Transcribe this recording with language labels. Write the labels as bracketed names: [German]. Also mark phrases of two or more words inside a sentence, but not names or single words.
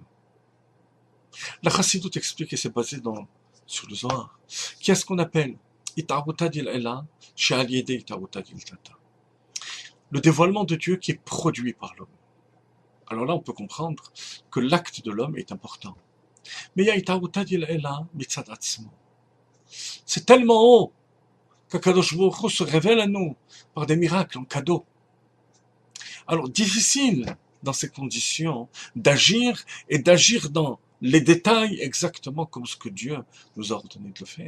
[French] La Chassidut explique, et c'est basé sur le Zohar, qui est ce qu'on appelle [Aramaic] אתערותא דלעילא, [Hebrew] שעל ידי [Aramaic] אתערותא דלתתא. [French] Le dévoilement de Dieu qui est produit par l'homme. Alors là, on peut comprendre que l'acte de l'homme est important. Mais il y a [Aramaic] אתערותא דלעילא [Hebrew] מצד עצמו. [French] C'est tellement haut qu'Akadosh Baruch Hu se révèle à nous par des miracles en cadeau. Alors, difficile dans ces conditions d'agir et d'agir dans les détails exactement comme ce que Dieu nous a ordonné de le faire.